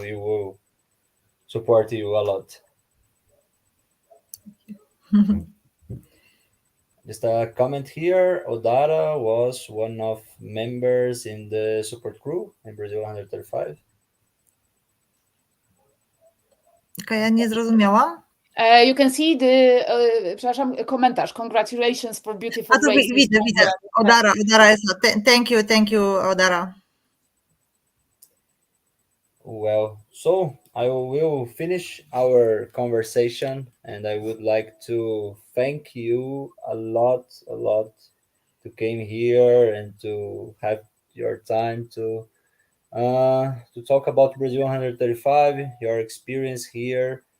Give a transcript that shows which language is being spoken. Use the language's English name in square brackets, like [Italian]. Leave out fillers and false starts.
[English] We will support you a lot. Just a comment here. Odara was one of members in the support crew in Brazil 135. [Polish] Okay, ja nie zrozumiałam. [English] You can see the, [Polish] przepraszam, komentarz. [English] Congratulations for beautiful [Polish] A to [English] races. [Polish] widzę. Odara jest. [English] Thank you, [Polish] Odara. [English] Well, so I will finish our conversation, and I would like to thank you a lot to came here and to have your time to talk about Brazil 135, your experience here.